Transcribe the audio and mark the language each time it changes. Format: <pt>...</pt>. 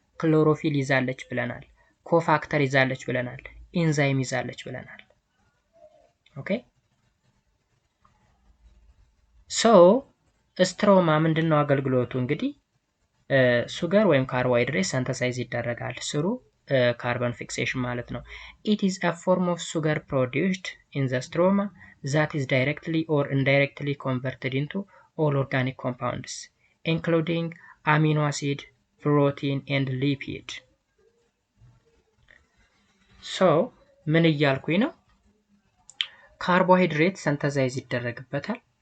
<am>ክሎሮፊል ይዛለች ብለናል። ኮፋክተር ይዛለች ብለናል። ኢንዛይም ይዛለች ብለናል። ኦኬ ሶ ስትሮማ ምንድነው አገልግሎቱ? እንግዲህ ሱገር ወይም ካርቦሃይድሬት ሲንተሳይዝ ይደረጋል ስሩ carbon fixation ማለት ነው።</am> <en>it is a form of sugar produced in the stroma that is directly or indirectly converted into all organic compounds including amino acid, protein and lipid.</en> <am>so ምን እያልኩኝ ነው? ካርቦሃይድሬት ሲንተሳይዝ ይደረግበታል።</am>